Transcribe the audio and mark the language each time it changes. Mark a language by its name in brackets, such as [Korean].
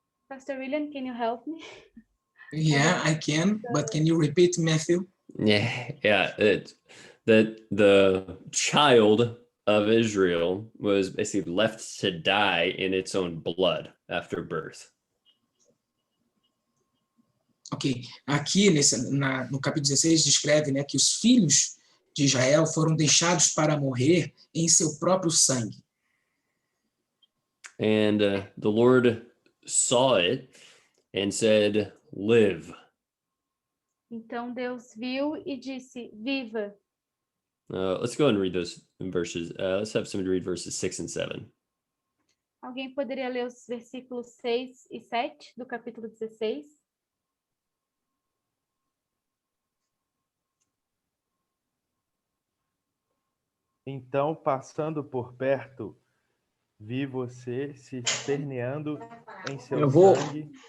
[English] Pastor William, can you help me? Yeah, I can, but can you repeat, Matthew? Yeah, that the child of Israel was basically left to die in its own blood after birth. [Portuguese] Ok, aqui no capítulo 16 descreve, né, que os filhos de Israel foram deixados para morrer em seu próprio sangue. [English] And the Lord saw it and said, live. [Portuguese] Então Deus viu e disse, viva. [English] Let's go and read those verses. Let's have somebody read verses 6 and 7. [Portuguese] Alguém poderia ler os versículos 6 e 7 do capítulo 16? Então, passando por perto, vi você se esperneando em seu sangue.